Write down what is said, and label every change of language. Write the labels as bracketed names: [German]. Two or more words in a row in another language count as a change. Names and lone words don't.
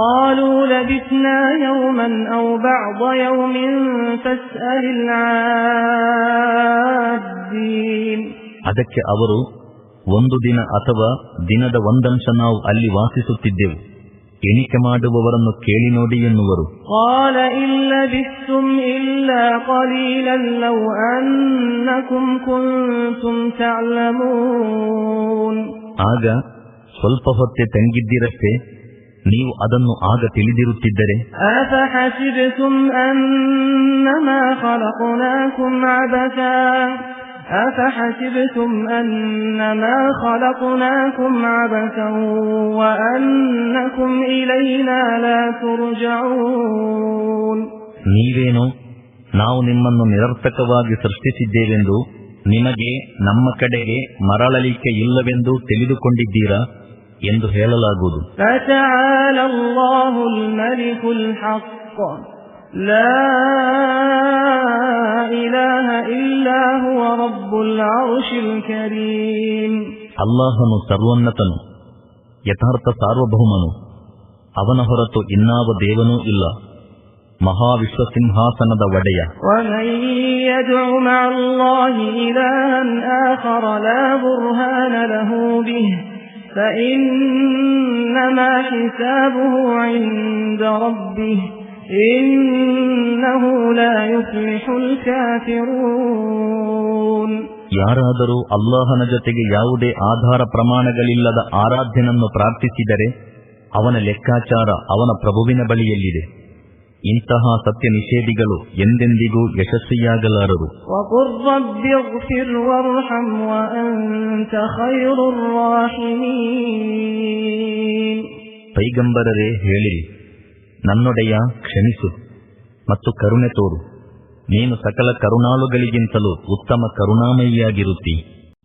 [Kannada] ಅದಕ್ಕೆ ಅವರು ಒಂದು ದಿನ ಅಥವಾ ದಿನದ ಒಂದಂಶ ನಾವು ಅಲ್ಲಿ ವಾಸಿಸುತ್ತಿದ್ದೆವು, ಎಣಿಕೆ ಮಾಡುವವರನ್ನು ಕೇಳಿ ನೋಡಿ ಎನ್ನುವರು. ಆಗ ಸ್ವಲ್ಪ ಹೊತ್ತೆ ತಂಗಿದ್ದಿರಷ್ಟೇ, ನೀವು ಅದನ್ನು ಆಗ ತಿಳಿದಿರುತ್ತಿದ್ದರೆ. [Arabic] أفحسبتم أنما خلقناكم عبثا وأنكم إلينا لا ترجعون. [Kannada] ನೀವೇನೋ ನಾವು ನಿಮ್ಮನ್ನು ನಿರರ್ಥಕವಾಗಿ ಸೃಷ್ಟಿಸಿದ್ದೇವೆಂದು, ನಿಮಗೆ ನಮ್ಮ ಕಡೆಗೆ ಮರಳಲಿಕ್ಕೆ ಇಲ್ಲವೆಂದು ತಿಳಿದುಕೊಂಡಿದ್ದೀರಾ ಎಂದು ಹೇಳಲಾಗುವುದು. [Arabic] فتعالى الله الملك الحق لا إله إلا هو رب العرش الكريم. [Kannada] ಅಲ್ಲಾಹನು ಸರ್ವೋನ್ನತನು, ಯಥಾರ್ಥ ಸಾರ್ವಭೌಮನು, ಅವನ ಹೊರತು ಇನ್ನಾವ ದೇವನೂ ಇಲ್ಲ, ಮಹಾವಿಶ್ವಸಿಂಹಾಸನದ ಒಡೆಯ. [Arabic] ومن يدع مع الله إلها آخر لا برهان له به فإنما حسابه عند ربه إنه لا يفلح الكافرون. [Kannada] ಯಾರಾದರೂ ಅಲ್ಲಾಹನ ಜೊತೆಗೆ ಯಾವುದೇ ಆಧಾರ ಪ್ರಮಾಣಗಳಿಲ್ಲದ ಆರಾಧ್ಯನನ್ನು ಪ್ರಾರ್ಥಿಸಿದರೆ ಅವನ ಲೆಕ್ಕಾಚಾರ ಅವನ ಪ್ರಭುವಿನ ಬಳಿಯಲ್ಲಿದೆ. ಇಂತಹ ಸತ್ಯ ನಿಷೇಧಿಗಳು ಎಂದೆಂದಿಗೂ ಯಶಸ್ವಿಯಾಗಲಾರರು. [Arabic] وَقُلْ رَبِّ اغْفِرْ وَارْحَمْ وَأَنْتَ خَيْرُ الرَّاحِمِينَ. [Kannada] ಪೈಗಂಬರರೇ ಹೇಳಿರಿ, ನನ್ನೊಡೆಯ ಕ್ಷಮಿಸು ಮತ್ತು ಕರುಣೆ ತೋರು, ನೀನು ಸಕಲ ಕರುಣಾಳುಗಳಿಗಿಂತಲೂ ಉತ್ತಮ ಕರುಣಾಮಯಿಯಾಗಿರುತ್ತಿ.